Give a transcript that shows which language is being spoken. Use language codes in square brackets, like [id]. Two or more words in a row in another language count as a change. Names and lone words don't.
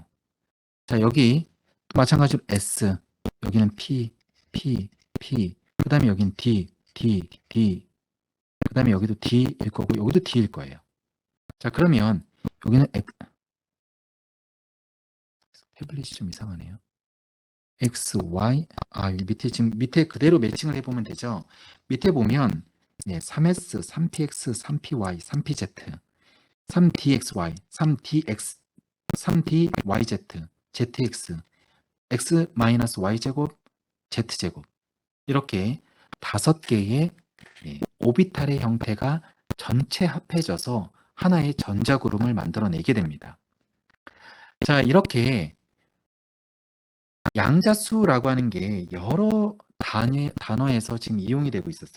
[ko] 자, 여기 마찬가지로 s, 여기는 p, 그 다음에 여기는 d, 그 다음에 여기도 d일 거고 여기도 d일 거예요. 자, 그러면 여기는 태블릿이 좀 이상하네요. x, y, 여기 밑에 지금 밑에 그대로 매칭을 해보면 되죠. 밑에 보면 3s, 3px, 3py, 3pz, 3dxy, 3dx, 3dyz, zx, x-y제곱, z제곱 이렇게 5개의 오비탈의 형태가 전체 합해져서 하나의 전자구름을 만들어내게 됩니다. 자, 이렇게 양자수라고 하는 게 여러 단어에서 지금 이용이 되고 있었어요.